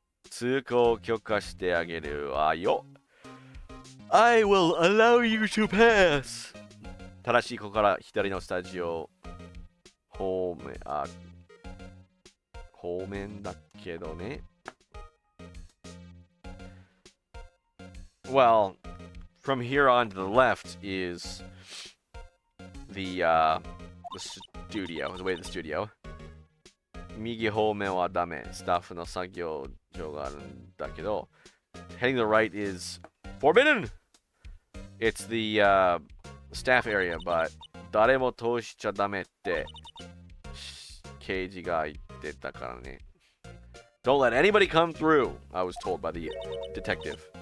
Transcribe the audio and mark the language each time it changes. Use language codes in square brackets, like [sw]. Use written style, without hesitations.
[ja] 通行許可してあげるわよ. [en] I will allow you to pass. [ja] ただしここから左のスタジオ方面だけどね. [en] Well, from here on to the left is the studio, the way to the studio. [ja] 右方面はダメ。スタッフの作業場があるんだけど. [en] Heading to the right is forbidden! It's the staff area, but [ja] 誰も通しちゃダメって刑事が言ってたからね. [en] Don't let anybody come through, I was told by the detective.